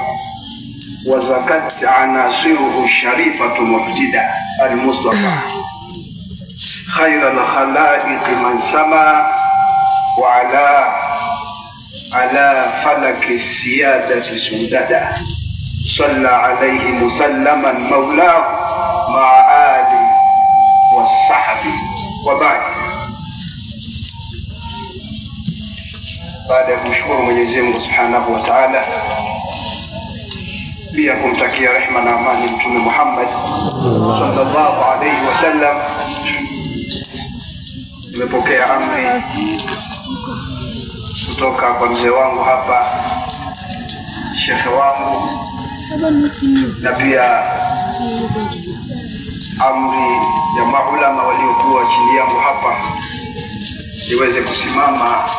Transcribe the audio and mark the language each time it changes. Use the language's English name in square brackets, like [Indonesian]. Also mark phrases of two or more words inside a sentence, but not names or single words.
[Arabic] وزكت عناصره الشريفة مبتدأ المصطفى خير الخلائق من سما على فلك السيادة سددا صلى عليه مسلما مولاه مع آله والصحب وبعد. [Swahili] Baada ya kumshukuru Mwenyezi Mungu [Arabic] سبحانه وتعالى, [Swahili] pia kumtakia rehema na amani Mtume Muhammad [Arabic] صلى الله عليه وسلم, [Swahili] nimepokea amri kutoka kwa mzee wangu hapa, shekhe wangu, na pia amri ya maulama waliokuwa chini yangu hapa, niweze kusimama